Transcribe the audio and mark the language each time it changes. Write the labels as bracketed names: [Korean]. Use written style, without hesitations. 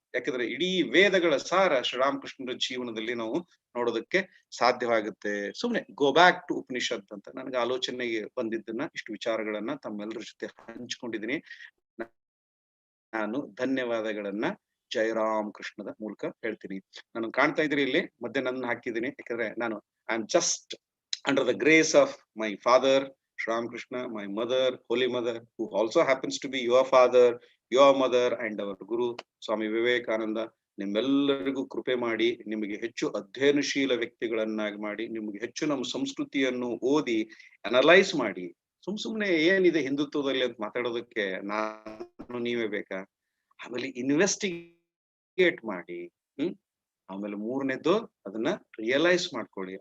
[Kannada] ಯಾಕಂದ್ರೆ ಇಡೀ ವೇದಗಳ ಸಾರ ಶ್ರೀರಾಮಕೃಷ್ಣರ ಜೀವನದಲ್ಲಿ ನಾವು ನೋಡೋದಕ್ಕೆ ಸಾಧ್ಯವಾಗುತ್ತೆ. ಸುಮ್ನೆ [English] go back to Upanishad [Kannada] ಅಂತ ನನಗೆ ಆಲೋಚನೆಗೆ ಬಂದಿದ್ದನ್ನ ಇಷ್ಟು ವಿಚಾರಗಳನ್ನ ತಮ್ಮೆಲ್ಲರ ಜೊತೆ ಹಂಚ್ಕೊಂಡಿದ್ದೀನಿ. ನಾನು ಧನ್ಯವಾದಗಳನ್ನ ಜಯರಾಮ್ ಕೃಷ್ಣದ ಮೂಲಕ ಹೇಳ್ತೀನಿ. ನಾನು ಕಾಣ್ತಾ ಇದ್ರಿ ಇಲ್ಲಿ ಮಧ್ಯೆ ನನ್ನ ಹಾಕಿದ್ದೀನಿ, ಯಾಕಂದ್ರೆ ನಾನು [English] I am just under the grace of my father Ram Krishna, my mother, Holy Mother, who also happens to be your father, your mother, and our Guru, Swami Vivekananda. [Kannada] ನಿಮ್ಮೆಲ್ಲರಿಗೂ ಕೃಪೆ ಮಾಡಿ, ನಿಮಗೆ ಹೆಚ್ಚು ಅಧ್ಯಯನಶೀಲ ವ್ಯಕ್ತಿಗಳನ್ನಾಗಿ ಮಾಡಿ, ನಿಮಗೆ ಹೆಚ್ಚು ನಮ್ಮ ಸಂಸ್ಕೃತಿಯನ್ನು ಓದಿ ಅನಲೈಸ್ ಮಾಡಿ. ಸುಮ್ನೆ ಏನಿದೆ ಹಿಂದುತ್ವದಲ್ಲಿ ಅಂತ ಮಾತಾಡೋದಕ್ಕೆ ನಾನು ನೀವೇ ಬೇಕಾ? ಆಮೇಲೆ ಇನ್ವೆಸ್ಟಿಗೇಟ್ ಮಾಡಿ, ಆಮೇಲೆ ಮೂರನೇದ್ದು ಅದನ್ನ ರಿಯಲೈಸ್ ಮಾಡ್ಕೊಳ್ಳಿ.